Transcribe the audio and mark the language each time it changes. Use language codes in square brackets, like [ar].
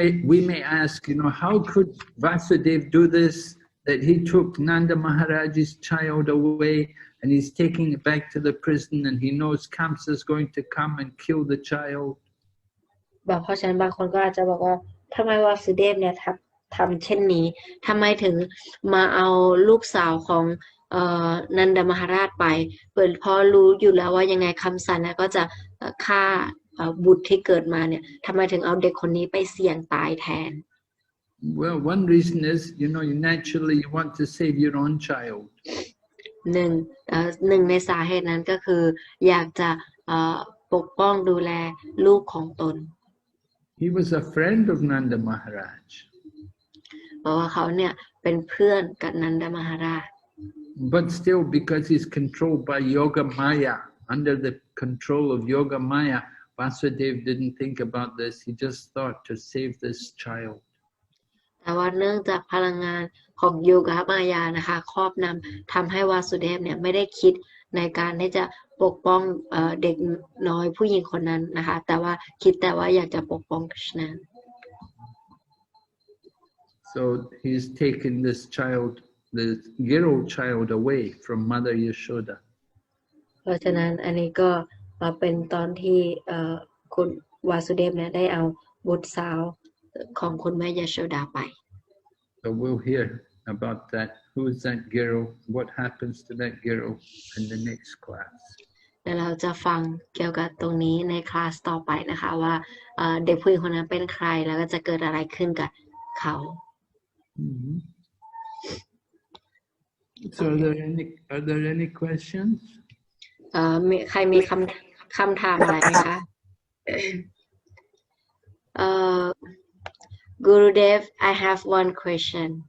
[en] We may ask, how could Vasudev do this? That he took Nanda Maharaj's child away and he's taking it back to the prison and he knows Kamsa is going to come and kill the child. [th] เพราะฉะนั้นบางคนก็อาจจะบอกว่าทำไมวาสุเดฟเนี่ยทำเช่นนี้ทำไมถึงมาเอาลูกสาวของนันดมหาราชไปเพราะรู้อยู่แล้วว่ายังไงคำสันก็จะฆ่าบุตรที่เกิดมาเนี่ยทำไมถึงเอาเด็กคนนี้ไปเสี่ยงตายแทน [en] Well, one reason is, you naturally want to save your own child. [th] หนึ่งในสาเหตุนั้นก็คืออยากจะปกป้องดูแลลูกของตน [en] He was a friend of Nanda Maharaj. [th] เพราะว่าเขาเนี่ยเป็นเพื่อนกับนันดมหาราช [en] But still, because he's controlled by Yoga Maya, under the control of Yoga Maya, Vasudev didn't think about this. He just thought to save this child. [th] แต่ว่าเนื่องจากพลังงานของโยกะมายานะคะครอบนำทำให้วาสุเดฟเนี่ยไม่ได้คิดในการที่จะปกป้องเด็กน้อยผู้หญิงคนนั้นนะคะแต่ว่าคิดแต่ว่าอยากจะปกป้องกฤษณา [en] So he's taken this child, the girl child, away from Mother Yashoda. [th] เพราะฉะนั้นอันนี้ก็เป็นตอนที่คุณวาสุเดฟเนี่ยได้เอาบุตรสาวของคุณแม่ยโชดาไป [en] So we'll hear about that. Who is that girl? What happens to that girl in the next class? [th] แล้วเราจะฟังเกี่ยวกับตรงนี้ในคลาสต่อไปนะคะว่าเด็กผู้หญิงคนนั้นเป็นใครแล้วก็จะเกิดอะไรขึ้นกับเขา [en] So are there any questions? [th] ใครมีคำถามอะไรไหมคะ [en] Gurudev, I have one question.